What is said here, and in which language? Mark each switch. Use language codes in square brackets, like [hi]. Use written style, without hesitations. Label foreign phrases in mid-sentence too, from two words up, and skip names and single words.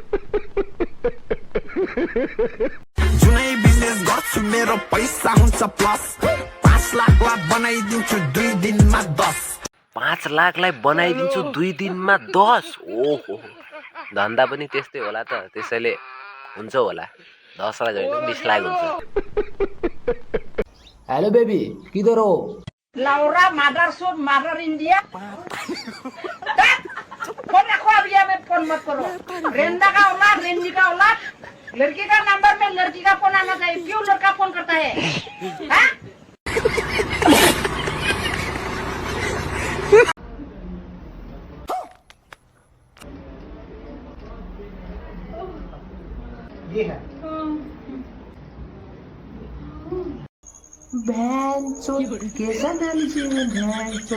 [ne] जुनै बिजनेस गर्छु मेरो पैसा हुन्छ प्लस, 5 लाखलाई बनाइदिन्छु 2 दिनमा 10। 5 लाखलाई बनाइदिन्छु 2 दिनमा 10। ओहो, धन्दा पनि त्यस्तै होला त, त्यसैले हुन्छ होला। 10 लाख होइन 20 लाख हुन्छ। [en] hello baby, [hi] किधर हो? लाउरा मदर सूप मदर इंडिया। फोन रखो अब, ये में फोन मत करो। रेंदा का औलाद, रेंडी का औलाद। लड़की का नंबर में लड़की का फोन आना चाहिए। क्यों लड़का फोन करता है? हाँ? ये है भैन चो, कैसा डाल चाहिए भैन चो?